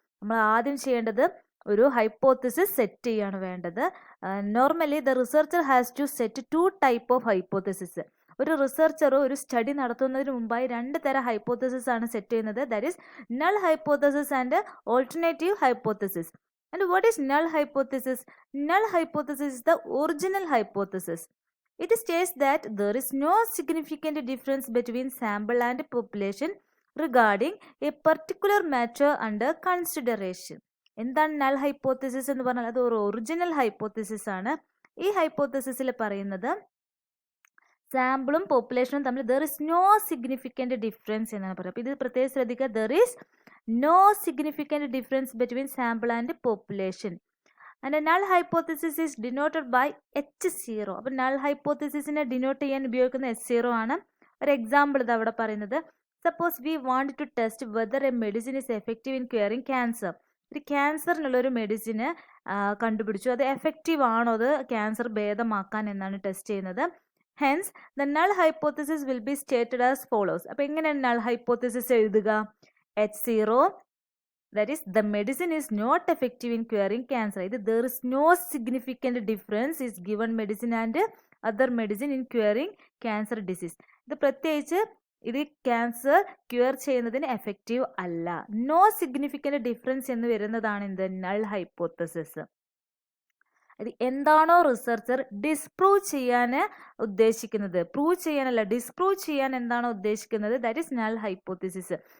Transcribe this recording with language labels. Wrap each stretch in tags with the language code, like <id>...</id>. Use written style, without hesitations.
<ml>നമ്മൾ ആദ്യം ചെയ്യേണ്ടത് ഒരു ഹൈപ്പോത്തിസിസ് സെറ്റ് ചെയ്യാണ് വേണ്ടത്.</ml> <en>Normally the researcher has to set 2 type of hypothesis.</en> <ml>ഒരു റിസർച്ചർ ഒരു സ്റ്റഡി നടത്തുന്നതിന് മുമ്പായി 2 തരം ഹൈപ്പോത്തിസിസ് ആണ് സെറ്റ് ചെയ്യുന്നത്.</ml> <en>That is null hypothesis and alternative hypothesis. And what is null hypothesis? Null hypothesis is the original hypothesis. It states that there is no significant difference between sample and population regarding a particular matter under consideration.</en> <ml>എന്താണ് null hypothesis എന്ന് പറഞ്ഞാൽ? അത് ഒരു original hypothesis ആണ്. ഈ ഹൈപ്പോത്തിസിസിൽ പറയുന്നത് സാമ്പിളും പോപ്പുലേഷനും തമ്മിൽ</ml> <en>there is no significant difference</en> <ml>എന്നാണ് പറയുന്നത്. അപ്പോൾ ഇത് പ്രത്യേകം ശ്രദ്ധിക്കുക.</ml> <en>There is no significant difference between sample and population. And a null hypothesis is denoted by H0.</en> <ml>അപ്പോൾ null hypothesisനെ ഡിനോട്ട് ചെയ്യാൻ ഉപയോഗിക്കുന്ന H0 ആണ്. ഒരു എക്സാമ്പിൾ ഇത് അവിടെ പറയുന്നത്,</ml> <en>Suppose we want to test whether a medicine is effective in curing cancer.</en> <ml>ഒരു ക്യാൻസറിനുള്ളൊരു medicine കണ്ടുപിടിച്ചു, അത് എഫക്റ്റീവ് ആണോ, അത് ക്യാൻസർ ഭേദമാക്കാൻ എന്നാണ് ടെസ്റ്റ് ചെയ്യുന്നത്.</ml> <en>Hence the null hypothesis will be stated as follows.</en> <ml>അപ്പോൾ എങ്ങനെയാണ് null hypothesis എഴുതുക?</ml> <en>H0, that is the medicine is not effective in curing cancer. There is no significant difference is given medicine and other medicine in curing cancer disease.</en> <ml>ഇത് പ്രത്യേകിച്ച് ഇത് cancer cure ചെയ്യുന്നതിന് effective അല്ല.</ml> <en>no significant difference</en> <ml>എന്ന് വരുന്നതാണ് എന്ത്? Null hypothesis. അത് എന്താണോ റിസർച്ചർ ഡിസ്പ്രൂവ് ചെയ്യാൻ ഉദ്ദേശിക്കുന്നത്, പ്രൂവ് ചെയ്യാനല്ല, ഡിസ്പ്രൂവ് ചെയ്യാൻ എന്താണോ ഉദ്ദേശിക്കുന്നത്,</ml> <en>That is null hypothesis.</en>